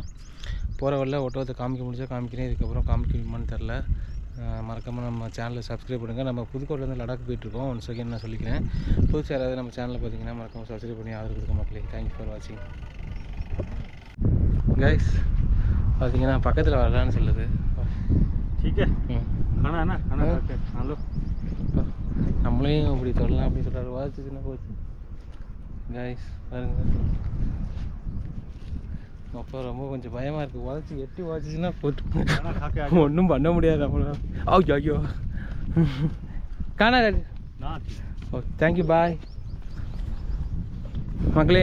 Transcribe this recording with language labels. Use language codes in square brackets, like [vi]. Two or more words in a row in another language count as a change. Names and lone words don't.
[ta] போகிற வழியில் ஒட்டகத்தை காமிக்க முடிஞ்சா காமிக்கிறேன், இதுக்கப்புறம் காமிக்கணுமான்னு தெரில. மறக்காமல் நம்ம சேனலை சப்ஸ்கிரைப் பண்ணுங்கள். நம்ம புதுக்கோட்டையிலேருந்து லடாக் போயிட்டுருக்கோம். [en] one second [ta] நான் சொல்லிக்கிறேன். புதுசாக யாராவது நம்ம சேனலில் பார்த்தீங்கன்னா மறக்காமல் சப்ஸ்கிரைப் பண்ணி ஆதரவு கொடுக்க மக்களே. [en] Thank you for watching guys. [ta] பார்த்தீங்கன்னா பக்கத்தில் வரலான்னு சொல்லுது. [hi] ठीक है खाना है ना, खाना खाते हैं, खा लो. [ta] நம்மளையும் அப்படி சொல்லலாம் அப்படின்னு சொல்கிறாரு. வாசிச்சுன்னா போச்சு கைஸ் பாருங்க. அப்போ ரொம்ப கொஞ்சம் பயமாக இருக்குது. உதச்சி எட்டி வாசிச்சுன்னா போட்டு ஒன்றும் பண்ண முடியாது நம்மள. [en] OK OK காணா OK thank you bye மக்களே.